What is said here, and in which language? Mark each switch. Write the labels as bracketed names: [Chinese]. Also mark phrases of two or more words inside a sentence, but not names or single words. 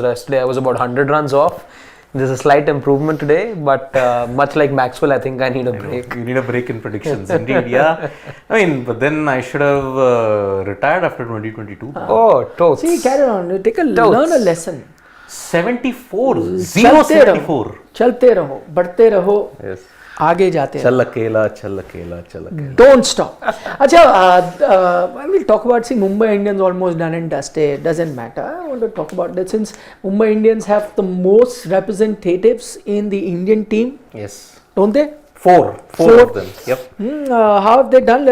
[English] Rest day I was about 100 runs off. There's a slight improvement today, but much like Maxwell, I think I need a break. You need a break in predictions, indeed, yeah. I mean, but then I should have retired after 2022. Oh, totes. See, carry on. Learn a lesson. 74, 074. [Hindi] चलते रहो, बढ़ते रहो, [English] Yes. [Hindi] आगे जाते चल अकेला, चल अकेला, चल अकेला. [English] Don't stop. Achha, we'll talk about, see, Mumbai Indians almost done and dusted. Doesn't matter. I want to talk about that since Mumbai Indians have the most representatives in the Indian team. Yes. Don't they? Four of them. Yep. How have they done?